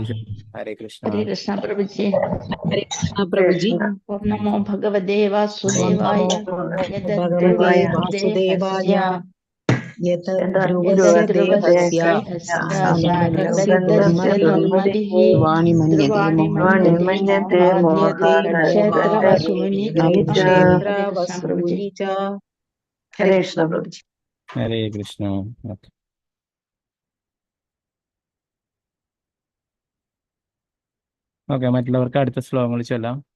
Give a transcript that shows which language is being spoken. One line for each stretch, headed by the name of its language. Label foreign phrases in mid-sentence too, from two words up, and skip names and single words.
Malayalam: ഹരേ കൃഷ്ണ. ഹരേ കൃഷ്ണ പ്രഭുജി. ഹരേ കൃഷ്ണ പ്രഭുജി.
Sanskrit: ഓം നമോ ഭഗവതേ വാസുദേവായ. ഭഗവതേ വാസുദേവായ. यत् ध्रुवस्य ध्रुवस्य देहस्य साधनस्य ब्रह्मभिः वाणि मन्यते क्षेत्रवसूनि क्षेत्रवसूनि च हरे कृष्ण प्रभुजी
Malayalam: ഹരേ കൃഷ്ണ. ഓക്കെ, ഓക്കെ, മറ്റുള്ളവർക്ക് അടുത്ത ശ്ലോകങ്ങൾ ചൊല്ലാം.